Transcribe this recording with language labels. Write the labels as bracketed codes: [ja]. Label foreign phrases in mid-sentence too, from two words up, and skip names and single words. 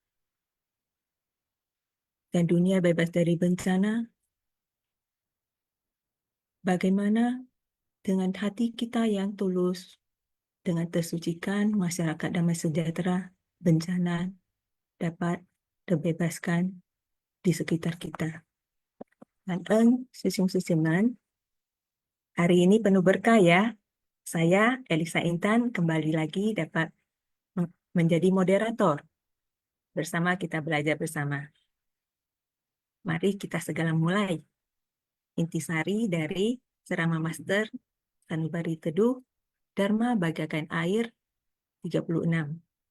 [id] Dan dunia bebas dari bencana. Bagaimana dengan hati kita yang tulus, dengan tersucikan, masyarakat damai sejahtera, bencana dapat terbebaskan di sekitar kita. [vi] Cảm ơn sư兄sư chị Mến. [id] Hari ini penuh berkah ya. Saya, Elisa Intan, kembali lagi dapat menjadi moderator. Bersama kita belajar bersama. Mari kita segera mulai. Intisari dari Ceramah Master Sanubari Teduh Dharma bagaikan air 36.